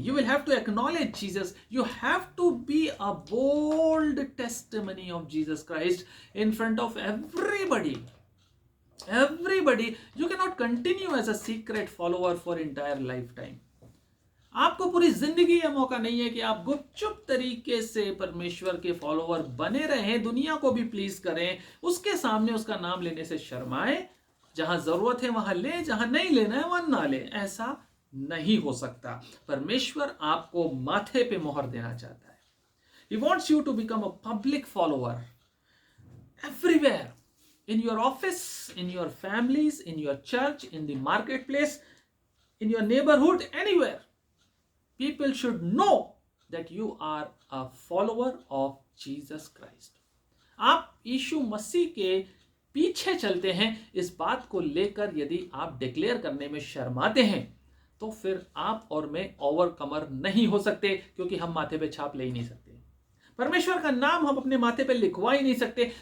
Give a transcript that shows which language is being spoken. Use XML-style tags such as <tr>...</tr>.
<en>You will have to acknowledge Jesus. You have to be a bold testimony of Jesus Christ in front of everybody. Everybody. You cannot continue as a secret follower for entire lifetime.</en> <hi>आपको पूरी जिंदगी यह मौका नहीं है कि आप गुपचुप तरीके से परमेश्वर के फॉलोवर बने रहें, दुनिया को भी प्लीज करें, उसके सामने उसका नाम लेने से शर्माएं, जहां जरूरत है वहां ले, जहां नहीं लेना है वहां ना ले। ऐसा नहीं हो सकता। परमेश्वर आपको माथे पे मोहर देना चाहता है।</hi> <en>He wants you to become a public follower everywhere, in your office, in your families, in your church, in the marketplace, in your neighborhood, anywhere. People should know that you are a follower of Jesus Christ.</en> <hi>आप यीशु मसीह के पीछे चलते हैं, इस बात को लेकर यदि आप डिक्लेयर करने में शर्माते हैं तो फिर आप और मैं ओवरकमर नहीं हो सकते, क्योंकि हम माथे पे छाप ले ही नहीं सकते, परमेश्वर का नाम हम अपने माथे पे लिखवा ही नहीं सकते।</hi>